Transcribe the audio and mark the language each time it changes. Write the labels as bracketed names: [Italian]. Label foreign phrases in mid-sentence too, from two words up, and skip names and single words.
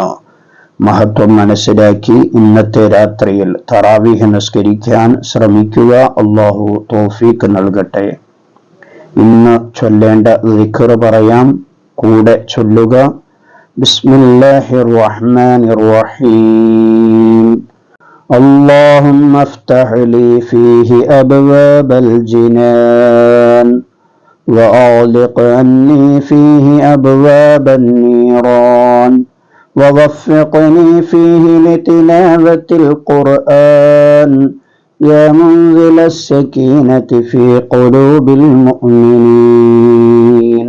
[Malayalam] മഹത്വം മനസ്സിലാക്കി ഇന്നത്തെ രാത്രിയിൽ തറാവീഹ് നിസ്കരിക്കാൻ ശ്രമിക്കുക. അല്ലാഹു തൗഫീഖ് നൽകട്ടെ. ഇന്ന് ചൊല്ലേണ്ട ദിക്ർ പറയാം, കൂടെ ചൊല്ലുക. [Arabic] بسم الله الرحمن الرحيم. اللهم افتح لي فيه أبواب الجنان وأغلق عني فيه أبواب النيران ووفقني فيه لتلاوة القرآن يا منزل السكينة في قلوب المؤمنين.